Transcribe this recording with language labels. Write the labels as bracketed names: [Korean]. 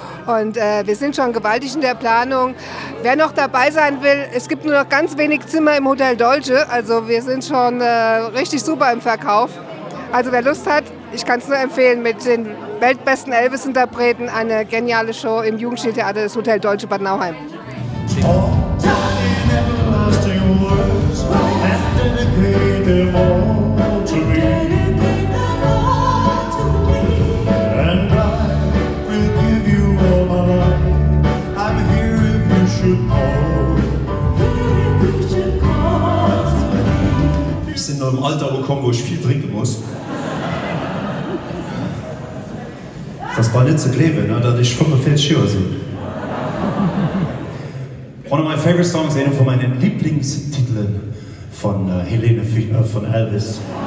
[German] Und wir sind schon gewaltig in der Planung. Wer noch dabei sein will, es gibt nur noch ganz wenig Zimmer im Hotel Dolce. Also wir sind schon richtig super im Verkauf. Also wer Lust hat, ich kann es nur empfehlen, mit den weltbesten Elvis-Interpreten eine geniale Show im Jugendstiltheater des Hotel Dolce Bad Nauheim. [English] In everlasting words, and dedicate them all to me. And I will give you all my life. I'm here if you should call. [German] Ich bin noch im Alter gekommen, wo ich viel trinken muss. Das war nicht so clever, ne? Dass ich 45 Jahre bin. [English] One of my favorite songs, [German] einer von meinen Lieblingstiteln von Helene von Elvis.